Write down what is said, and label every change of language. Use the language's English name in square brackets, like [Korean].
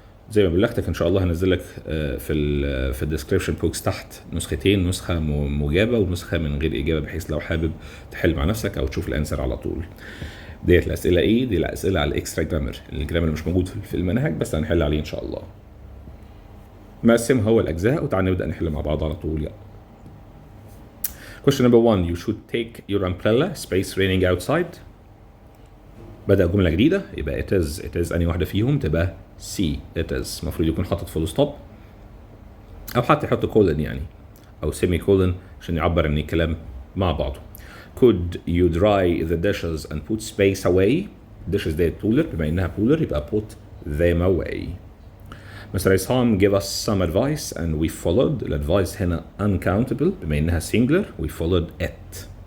[Arabic] زي ما بلغتك ان شاء الله هنزل لك في الديسكريبشن بوكس تحت نسختين، نسخه مجابه ونسخه من غير اجابه بحيث لو حابب تحل مع نفسك او تشوف الانسر على طول. ديت الاسئله ايه؟ دي الاسئله على الاكسترا جرامر، الجرامر اللي مش موجود في المنهج بس هنحل عليه ان شاء الله. مقسمها هو الاجزاء وتعالى نبدا نحل مع بعض على طول. يلا. [English] Question number 1. You should take your umbrella space raining outside. [Arabic] بدأ جملة جديدة يبقى [English] it is [Arabic] أنهي واحدة فيهم؟ تبقى C it is. المفروض يكون حاطط فول ستوب أو حتى يحط كولن يعني أو سيمي كولن عشان يعبر عن الكلام مع بعضه. [English] Could you dry the dishes and put space away. dishes that plural [Arabic] بما إنها [English] plural [Arabic] يبقى [English] put them away. Mr. Isam gave us some advice and we followed. [Arabic] الادفايس هنا [English] uncountable [Arabic] بما انها [English] singular we followed it.